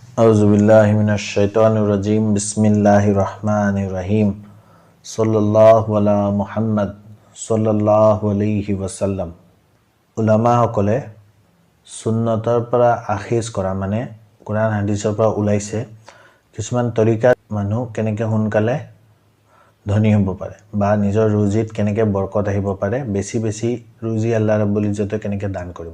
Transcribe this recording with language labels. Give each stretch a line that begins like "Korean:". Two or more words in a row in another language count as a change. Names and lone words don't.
Arabic: أعوذ بالله من الشيطان الرجيم بسم الله الرحمن الرحيم صلى الله على محمد صلى الله عليه وسلم.
Assamese: উলামাসকলে সুন্নতৰ পৰা আখিজ কৰা মানে কোৰআন হাদিছৰ পৰা ওলাইছে কিছুমান তৰিকাত মানুহ কেনেকৈ সোনকালে ধনী হ'ব পাৰে বা নিজৰ ৰুজিত কেনেকৈ বৰকত আহিব পাৰে, বেছি বেছি ৰুজি
Arabic: الله رب العزة
Assamese: কেনেকৈ দান কৰিব।